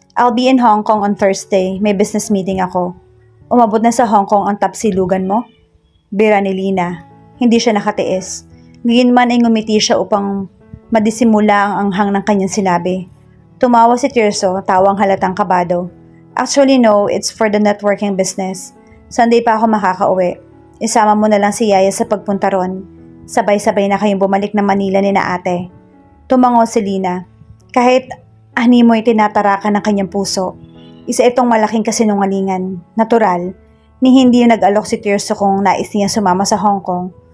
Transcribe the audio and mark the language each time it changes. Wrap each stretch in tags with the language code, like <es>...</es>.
<en>I'll be in Hong Kong on Thursday.</en> <tl>May business meeting ako. Umabot na sa Hong Kong ang tapsilugan mo? Bira ni Lina. Hindi siya nakatiis. Ngayon man ay ngumiti siya upang madisimula ang anghang ng kanyang sinabi. Tumawa si Tirso, tawang halatang kabado.</tl> <en>Actually no, it's for the networking business.</en> <tl>Sunday pa ako makakauwi. Isama mo na lang si Yaya sa pagpunta ron. Sabay-sabay na kayong bumalik ng Manila ni na ate. Tumango si Lina. Kahit animoy tinatarakan ng kanyang puso. Isa itong malaking kasinungalingan. Natural, ni hindi nag-alok si Tirso kung nais niya sumama sa Hong Kong.</tl>